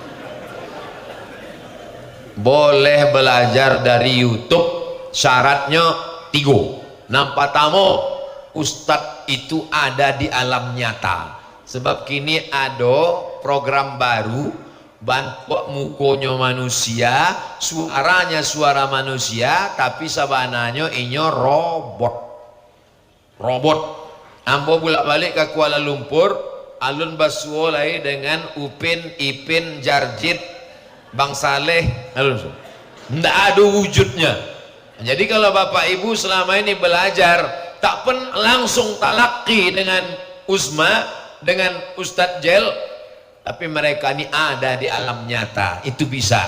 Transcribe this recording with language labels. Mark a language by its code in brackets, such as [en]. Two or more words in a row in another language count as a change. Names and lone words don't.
[id] Boleh belajar dari YouTube, syaratnya 3. Nampak tamu Ustadz itu ada di alam nyata. Sebab kini ada program baru, [min] bantu mukonya manusia, suaranya suara manusia, tapi sabananya inyo robot. Ambo bolak balik ke Kuala Lumpur, alun basuo lai dengan Upin, Ipin, Jarjit, Bang Saleh, [id] tidak ada wujudnya. Jadi kalau bapak ibu selama ini belajar tak langsung talaki dengan Uzma, dengan Ustadz Jel, tapi mereka ini ada di alam nyata, itu bisa.